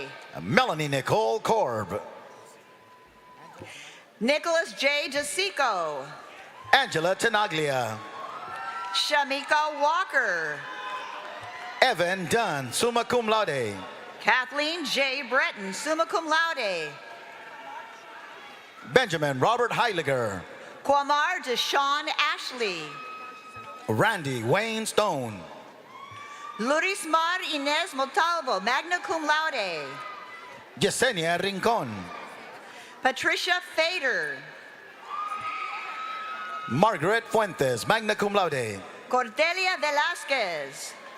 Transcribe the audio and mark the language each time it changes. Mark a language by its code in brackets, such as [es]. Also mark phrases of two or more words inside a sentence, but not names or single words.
[en] Melanie Nicole Korb. Nicholas J. DeSico. Angela Tenaglia. Shamika Walker. Evan Dunn, [la] summa cum laude. [en] Kathleen J. Breton, [la] summa cum laude. [en] Benjamin Robert Heiliger. Quamar Deshawn Ashley. Randy Wayne Stone. Lurismar Inez Montalvo, [la] magna cum laude. [en] Yesenia Rincon. Patricia Fader. Margaret Fuentes, [la] magna cum laude. [en] Cordelia Velasquez.